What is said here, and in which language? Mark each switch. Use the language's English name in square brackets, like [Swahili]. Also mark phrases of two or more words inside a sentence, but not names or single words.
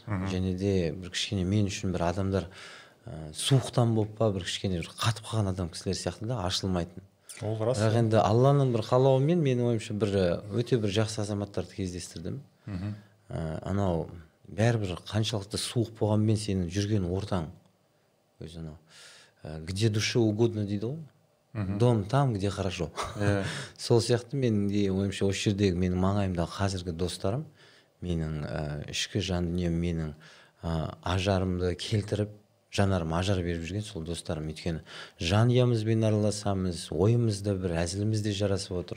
[Kazakh] Және де бір кішкене мен үшін бір адамдар суықтан болып па, бір кішкене қатып қалған адам кісілер сияқты да, ашылмайтын. Ол рас. Бірақ енді Алланың бір қалауымен менің ойымша өте бір жақсы азаматтарды кездестірдім. Анау бәрібір қаншалықты суық болғанмен сенің жүрген ортаң өзі анау [Russian] где душе угодно [Kazakh] дейді ғой. [Russian] Дом там, где хорошо. [Kazakh] Сол сияқты менің де ойымша осы жердегі менің маңайымдағы қазіргі достарым менің ішкі жан дүнием, менің ажарымды келтіріп, жанарым ажар беріп жүрген сол достарым. Өйткені жанұямызбен араласамыз, ойымызда бір әзілімізде жарасып отыр.